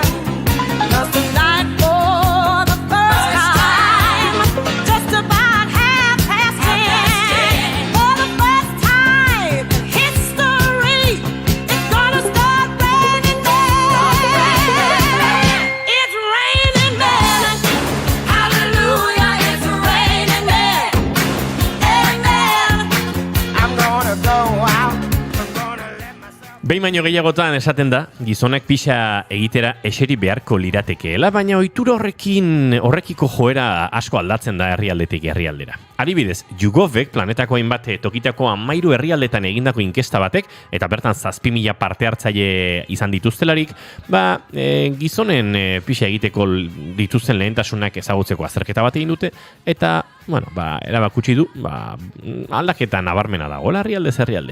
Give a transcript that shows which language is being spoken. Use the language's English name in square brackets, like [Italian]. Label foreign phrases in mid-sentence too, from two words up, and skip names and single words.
[English] 'Cause tonight, for the first time, just about 10:30, for the first time in history, it's gonna start raining men. It's raining men. Hallelujah, it's raining men. Amen. I'm gonna go out. I'm gonna let myself... [Basque] Behin baino gehiagotan esaten da, gizonak pixa egitera eseri beharko liratekeela, baina ohitura horrekiko joera asko aldatzen da herrialdetik herrialdera. Adibidez, YouGovek planetako hainbat tokitako 13 herrialdetan egindako inkesta batek, eta bertan 7.000 parte hartzaile izan dituztelarik, gizonen pixa egiteko dituzten lehentasunak ezagutzeko azterketa bat egin dute, eta, erabakutsi du, aldaketa nabarmena dagoela herrialdez herrialde.